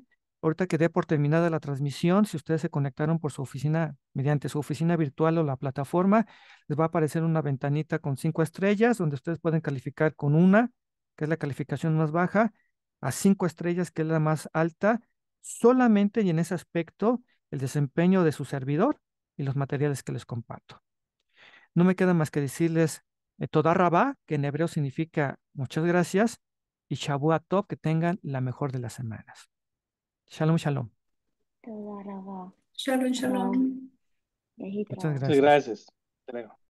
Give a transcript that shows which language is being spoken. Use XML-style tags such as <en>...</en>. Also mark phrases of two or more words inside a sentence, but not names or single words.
<es>Ahorita que dé por terminada la transmisión, si ustedes se conectaron por su oficina, mediante su oficina virtual o la plataforma, les va a aparecer una ventanita con 5 estrellas, donde ustedes pueden calificar con una, que es la calificación más baja, a 5 estrellas, que es la más alta, solamente y en ese aspecto el desempeño de su servidor y los materiales que les comparto. No me queda más que decirles</es> <he>תודה רבה,</he> <es>que en hebreo significa muchas gracias, y</es> <he>שבוע טוב,</he> <es>que tengan la mejor de las semanas.</es> <he>שלום, שלום. תודה רבה, Shalom, הרב. shalom. להתראות.</he> <es>Muchas Muchas gracias. gracias. Hasta luego.</es>